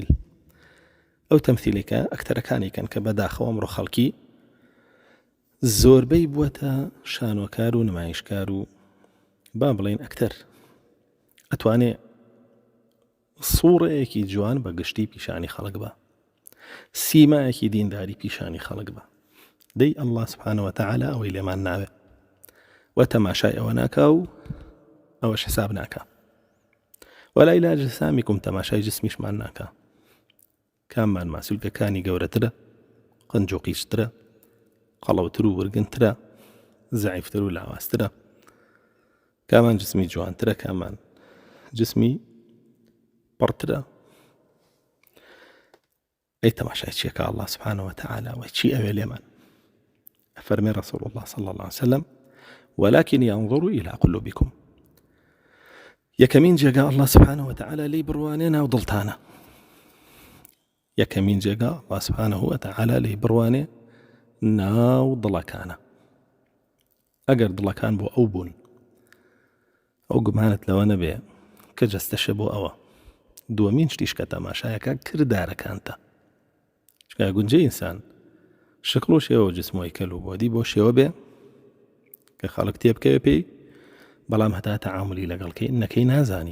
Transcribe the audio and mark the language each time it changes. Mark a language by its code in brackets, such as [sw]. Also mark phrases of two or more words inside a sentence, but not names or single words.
[ckb] ئەو تەمثیلێکە ئەکتەرەکانی کەن کە بەداخەوە ئەمڕۆ خەڵکی زۆربەی بووەتە شانۆکار و نمایشکار و با بڵێن ئەکتەر ئەتوانێ سوورەیەکی جوان بە گشتی پیشانی خەڵک بە، سیمایەکی دینداری پیشانی خەڵک بە. دەی [ar] الله سبحانه وتعالى [ckb] ئەوەی لێمان ناوێ و تەماشای ئەوە ناکا و ئەوەش حساب ناکا. [ar] ولا إلى أجسامكم، [ckb] تەماشای جسمیشمان ناکا. کاممان ماسوولکەکانی گەورەترە، قنج و قیچترە، قەڵەوتر و ورگنترە، زەعیفتر و لاواسترە، کامان جسمی جوانترە، کامان جسمی پڕترە. ئەی تەماشای چیەکە [ar] الله سبحانه وتعالى [ckb] و چی ئەوێ لێمان؟ [ar] ئەفەرمێ رسول الله صلى الله عليه وسلم: ولكن ينظر إلى قلوبكم. [ckb] یەکەمین جێگا [ar] الله سبحانه وتعالى [ckb] لی بڕوانێ ناو دڵتانە. یەکەمین جێگا [ar] الله سبحانه وتعالى [ckb] لی بڕوانێ ناو دڵەکانە. ئەگەر دڵەکان بۆ ئەو بوون، ئەو گومانت لەوە نەبێ کە جەستەشە بۆ ئەوە. دووەمین شتیش کە تەماشایەکە کردارەکانتە. چکە گونجەی ئینسان شکڵ و شێوە و جسمۆی کەل و بۆدی بۆ شێوە بێ کە خەڵک تێبکەوێ پێی، بەڵام هەتا تەعاملی لەگەڵ نەکەی نازانی.